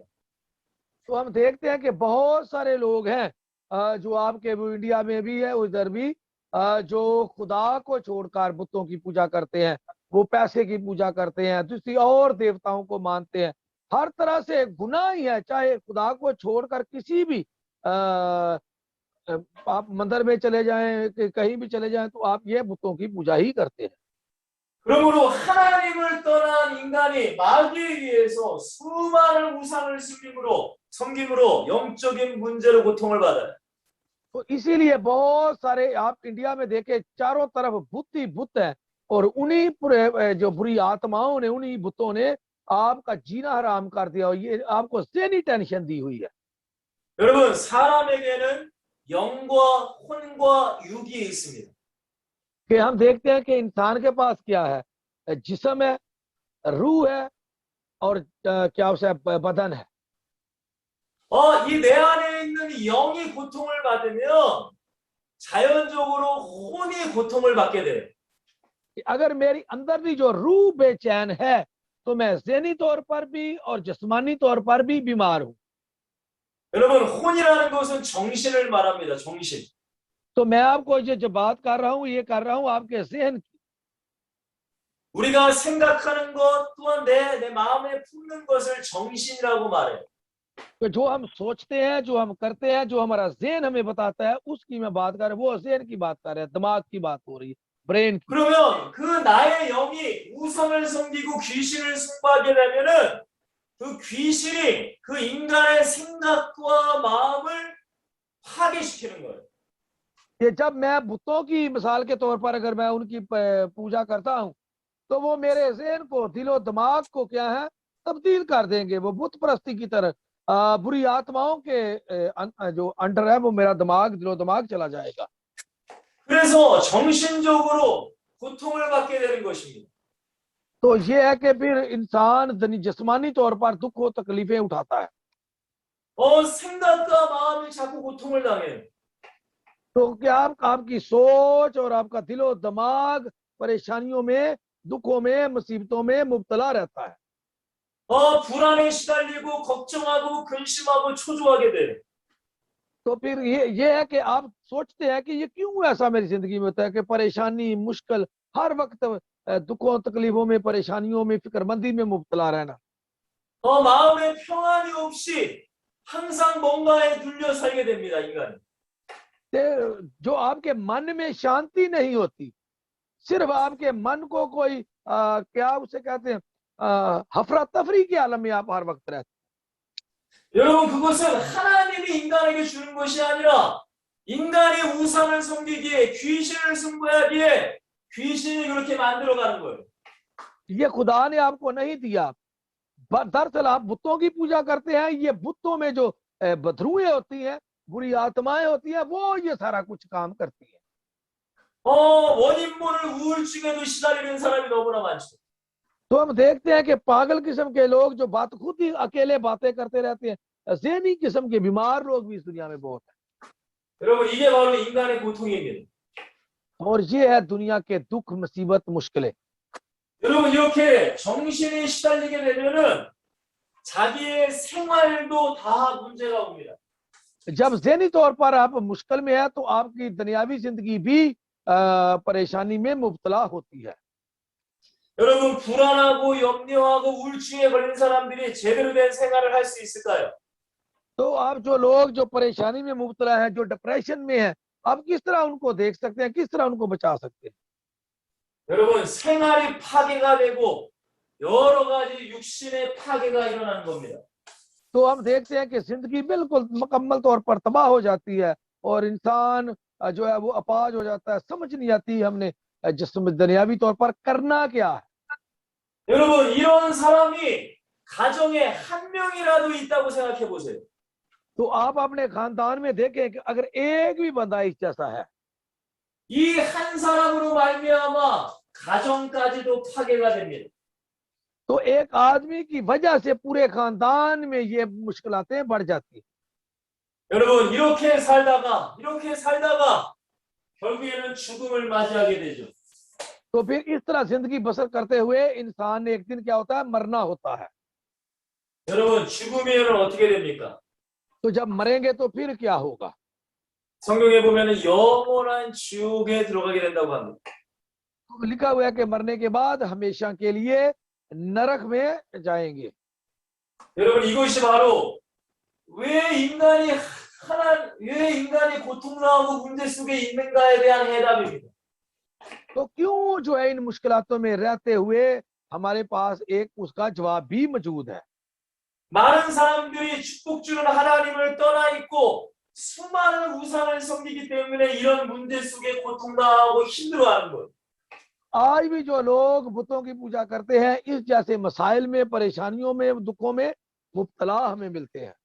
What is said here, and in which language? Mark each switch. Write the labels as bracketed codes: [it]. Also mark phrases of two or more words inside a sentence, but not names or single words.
[hi] तो हम देखते हैं कि बहुत सारे लोग हैं जो आपके इंडिया में भी है, उधर भी, जो खुदा को छोड़कर बुतों की पूजा करते हैं वो पैसे की पूजा करते हैं, किसी और देवताओं को मानते हैं। हर तरह से गुनाह ही है, चाहे खुदा को छोड़कर किसी भी आप मंदिर में चले जाएं, कहीं भी चले जाएं, तो आप ये बुतों की पूजा ही करते हैं। [ko] 그러므로 하나님을 떠난 인간이 마귀에 의해서 수많은 우상을 섬김으로 영적인 문제로 고통을 받아요. [hi] तो इसीलिए बहुत सारे आप इंडिया में देखे चारों तरफ बुत ही बुत है, और उन्हीं पूरे जो बुरी आत्माओं ने, उन्हीं बुतों ने आपका जीना हराम कर दिया, और ये आपको ज़हनी टेंशन दी हुई है। [ko] 여러분, 사람에게는 영과 혼과 육이 있습니다. [hi] कि हम देखते हैं कि इंसान के पास क्या है, जिस्म है, रूह है, और क्या उसे बदन है। [ko] 이 내 안에 있는 영이 고통을 받으면 자연적으로 혼이 고통을 받게 돼요. [hi] कि अगर मेरी अंदर की जो रूह बेचैन है, तो मैं ज़हनी तौर पर भी और जिस्मानी तौर पर भी बीमार हूँ। [ko] 여러분, 혼이라는 것은 정신을 말합니다. 정신. [hi] तो मैं आपको जो बात कर रहा हूँ, ये कर रहा हूँ आपके ज़हन की। [ko] 우리가 생각하는 것 또한 내 마음에 품는 것을 정신이라고 말해요. [hi] तो जो हम सोचते हैं, जो हम करते हैं, जो हमारा ज़हन हमें बताता है, उसकी मैं बात कर रहा हूँ। वो ज़हन की बात कर रहे हैं, दिमाग की बात हो रही है, ब्रेन की। [ko] 그러면 그 나의 영이 우상을 섬기고 귀신을 숭배하게 되면은 그 귀신이 그 인간의 생각과 마음을 파괴시키는 거예요. [hi] ये जब मैं बुतों की मिसाल के तौर पर अगर मैं उनकी पूजा करता हूँ, तो वो मेरे ज़हन को, दिलो दिमाग को क्या है, तब्दील कर देंगे। वो बुत परस्ती की तरह बुरी आत्माओं के जो अंडर है, वो मेरा दिमाग, दिलो दिमाग चला जाएगा। [ko] 그래서 정신적으로 고통을 받게 되는 것입니다. [hi] तो ये है कि फिर इंसान जिस्मानी तौर पर दुख और तकलीफें उठाता है। [ko] 생각과 마음이 자꾸 고통을 당해요. [hi] तो क्या आपकी सोच और आपका दिलो दिमाग परेशानियों में, दुखों में, मुसीबतों में मुब्तला रहता है। [ko] 불안에 시달리고 걱정하고 근심하고 초조하게 돼요. [hi] तो फिर ये है कि आप सोचते हैं कि ये क्यों ऐसा मेरी जिंदगी में होता है कि परेशानी, मुश्किल, हर वक्त दुखों, तकलीफों में, परेशानियों में, फिक्रमंदी में मुब्तला रहना। [ko] 마음에 평안이 없이 항상 뭔가에 눌려 살게 됩니다, 인간이. [hi] जो आपके मन में शांति नहीं होती, सिर्फ आपके मन को कोई क्या उसे कहते हैं, हफरा तफरी के आलम में आप हर वक्त रहते। [ko] 여러분, 그것은 하나님이 인간에게 주는 것이 아니라 인간이 우상을 섬기기에, 귀신을 숭배하기에 귀신이 그렇게 만들어가는 거예요. [hi] ये खुदा ने आपको नहीं दिया। दरअसल आप बुतों की पूजा करते हैं, ये बुतों में जो बदरूएं होती हैं, बुरी आत्माएं होती हैं, वो ये सारा कुछ काम करती हैं। [ko] 원인 모를 우울증에도 시달리는 사람이 너무나 많죠. [hi] तो हम देखते हैं कि पागल किस्म के लोग जो बात खुद ही अकेले बातें करते रहते हैं, ज़हनी किस्म के बीमार लोग भी इस दुनिया में बहुत हैं। [ko] 여러분, 이게 바로 인간의 고통입니다. [hi] और ये है दुनिया के दुख, मुसीबत, मुश्किलें। [ko] 여러분, 이렇게 정신이 시달리게 되면은 자기의 생활도 다 문제가 옵니다. [hi] जब ज़हनी तौर पर आप मुश्किल में है, तो आपकी दुनियावी जिंदगी भी परेशानी में मुब्तला होती है। [ko] 여러분, 불안하고 염려하고 우울증에 걸린 사람들이 제대로 된 생활을 할 수 있을까요? [hi] तो आप जो लोग जो परेशानी में मुब्तला है, जो डिप्रेशन में है, आप किस तरह उनको देख सकते हैं, किस तरह उनको बचा सकते हैं? [ko] 여러분, 생활이 파괴가 되고 여러 가지 육신의 파괴가 일어나는 겁니다. [hi] तो हम देखते हैं कि जिंदगी बिल्कुल मुकम्मल तौर पर तबाह हो जाती है, और इंसान जो है वो अपाज हो जाता है। समझ नहीं आती हमने जिसमें दुनियावी तौर पर करना क्या है। [ko] 여러분, 이런 사람이 가정에 한 명이라도 있다고 생각해 보세요. [hi] तो आप अपने खानदान में देखें कि अगर एक भी बंदा इस जैसा है, [ko] 이 한 사람으로 말미암아 가정까지도 파괴가 됩니다. [hi] तो एक आदमी की वजह से पूरे खानदान में ये मुश्किलातें बढ़ जाती हैं। [ko] 여러분, 이렇게 살다가 결국에는 죽음을 맞이하게 되죠. [hi] तो फिर इस तरह जिंदगी बसर करते हुए इंसान ने एक दिन क्या होता है, मरना होता है। [ko] 여러분, 죽으면 어떻게 됩니까? [hi] तो जब मरेंगे तो फिर क्या होगा? [ko] 성경에 보면은 영원한 지옥에 들어가게 된다고 합니다. [hi] तो लिखा हुआ है कि मरने के बाद हमेशा के लिए नरक में जाएंगे। [ko] 여러분 이것이 바로 왜 인간이 고통당하고 문제 속에 있는가에 대한 해답입니다. [hi] तो क्यों जो है इन मुश्किलातों में रहते हुए हमारे पास एक उसका जवाब भी मौजूद है। [ko] 많은 사람들이 축복 주는 하나님을 떠나 있고 수많은 우상을 섬기기 때문에 이런 문제 속에 고통당하고 힘들어하는 거예요. [hi] आज भी जो लोग बुतों की पूजा करते हैं इस जैसे मसाइल में, परेशानियों में, दुखों में मुब्तला हमें मिलते हैं।